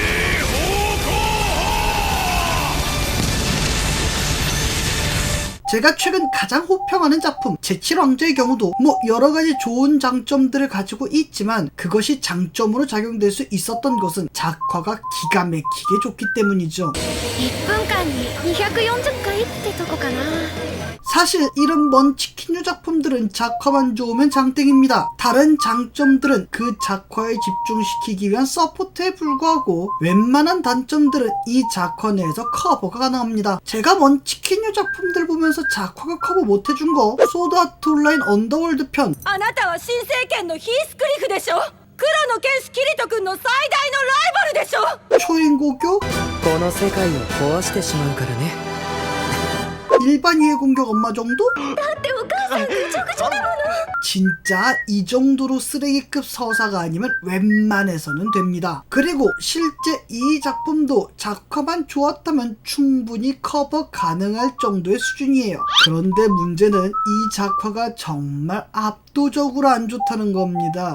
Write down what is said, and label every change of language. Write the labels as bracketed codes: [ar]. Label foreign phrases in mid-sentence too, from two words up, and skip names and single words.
[ko] 제가 최근 가장 호평하는 작품 제7왕자의 경우도 뭐 여러가지 좋은 장점들을 가지고 있지만, 그것이 장점으로 작용될 수 있었던 것은 작화가 기가 막히게 좋기 때문이죠. [ja] 1 分間に240回ってとこかな。 [ko] 사실 이런 먼치킨류 작품들은 작화만 좋으면 장땡입니다. 다른 장점들은 그 작화에 집중시키기 위한 서포트에 불과하고 웬만한 단점들은 이 작화 내에서 커버가 가능합니다. 제가 먼치킨류 작품들 보면서 작화가 커버 못해준 거 소드 아트 온라인 언더월드 편. [ja] あなたは新政権のヒースクリフでしょ。黒の剣士キリト君の最大のライバルでしょ。 [ko] 초인고교 [ja] この世界を壊してしまうからね。 [ko] 일반 유해 공격 엄마 정도? [ja] だってお母さんぐちゃぐちゃだもの。 [ko] 진짜 이 정도로 쓰레기급 서사가 아니면 웬만해서는 됩니다. 그리고 실제 이 작품도 작화만 좋았다면 충분히 커버 가능할 정도의 수준이에요. 그런데 문제는 이 작화가 정말 압도적으로 안 좋다는 겁니다.